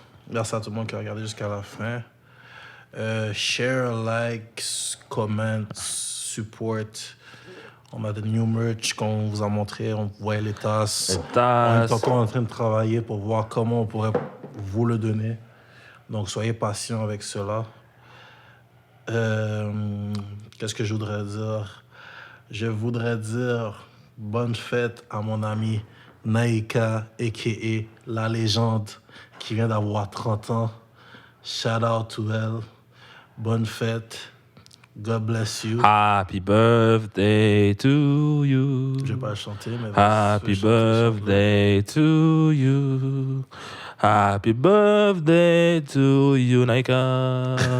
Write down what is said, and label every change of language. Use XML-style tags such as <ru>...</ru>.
<fr>Merci à tout le monde qui a regardé jusqu'à la fin.</fr> <en>Share, like, comment, support.</en> <fr>On a des</fr> <en>new merch</en> <fr>qu'on vous a montré, on voit les tasses. On est encore en train de travailler pour voir comment on pourrait vous le donner. Donc, soyez patients avec cela. Qu'est-ce que je voudrais dire? Je voudrais dire bonne fête à mon ami Naïka, a.k.a. La Légende, qui vient d'avoir 30 ans.</fr> <en>Shout out to</en> <fr>elle. Bonne fête.</fr> <en>God bless you. Happy birthday to you.</en> <fr>Je vais pas le chanter, mais...</fr> <en>Happy birthday to you. Happy birthday to you, Naika.</en>